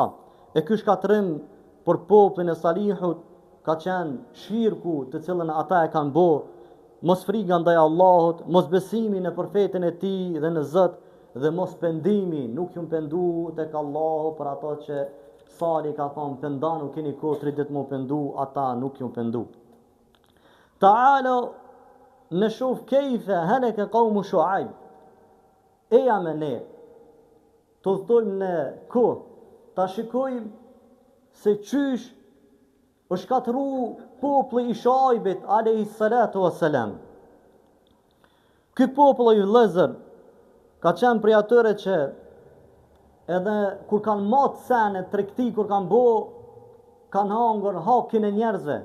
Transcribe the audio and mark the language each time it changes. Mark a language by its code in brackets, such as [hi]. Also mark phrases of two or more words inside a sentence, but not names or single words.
[sq] E ky shkatërim për popullin e Salihut ka qenë shirku të cilën ata e kanë bo, mos friga ndaj Allahut, mos besimi në profetin e tij dhe në Zot, dhe mos pendimi, nuk ju pendu tek Allahu për ato që Salih ka thonë, pendanu keni kohë 3 ditë mu pendu, ata nuk ju pendu. [ar] تعال نشوف كيف هلك قوم شعيب. [sq] Eja me ne, të thojmë në kohë, ta shikojmë se qysh është shkatëru populli i Shuaibit [ar] عليه الصلاة والسلام. [sq] Ky popull i vëllezër ka qenë prej atyre që edhe kur kanë matë sene tregti, kur kanë bo, kanë hangur hakin e njerëzve.